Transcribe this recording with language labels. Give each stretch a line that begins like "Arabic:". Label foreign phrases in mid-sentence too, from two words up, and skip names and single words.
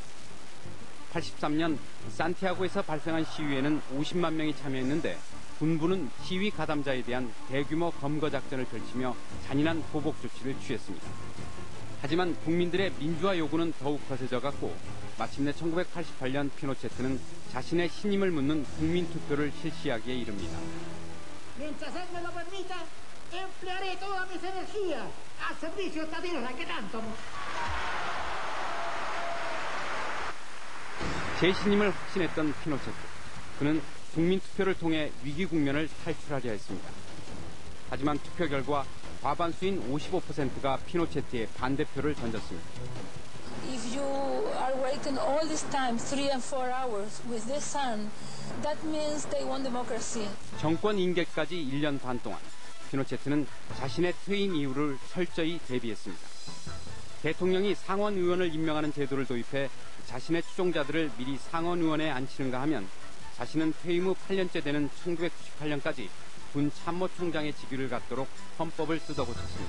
Korean: 83년 산티아고에서 발생한 시위에는 50만 명이 참여했는데 군부는 시위 가담자에 대한 대규모 검거 작전을 펼치며 잔인한 보복 조치를 취했습니다. 하지만 국민들의 민주화 요구는 더욱 거세져갔고 마침내 1988년 피노체트는 자신의 신임을 묻는 국민투표를 실시하기에 이릅니다.
Spanish: Emplearé todas mis energías al servicio de esta tierra que tanto
Korean: 재신임을 확신했던 피노체트. 그는 국민투표를 통해 위기 국면을 탈출하려 했습니다. 하지만 투표 결과 과반수인 55%가 피노체트의 반대표를 던졌습니다.
English: If you are waiting all this time, 3 and 4 hours with the sun, that means they want democracy.
Korean: 정권 임기까지 1년 반 동안 피노체트는 자신의 퇴임 이유를 철저히 대비했습니다. 대통령이 상원 의원을 임명하는 제도를 도입해 자신의 추종자들을 미리 상원 의원에 앉히는가 하면 자신은 퇴임 후 8년째 되는 1998년까지 군 참모총장의 직위를 갖도록 헌법을 뜯어고쳤습니다.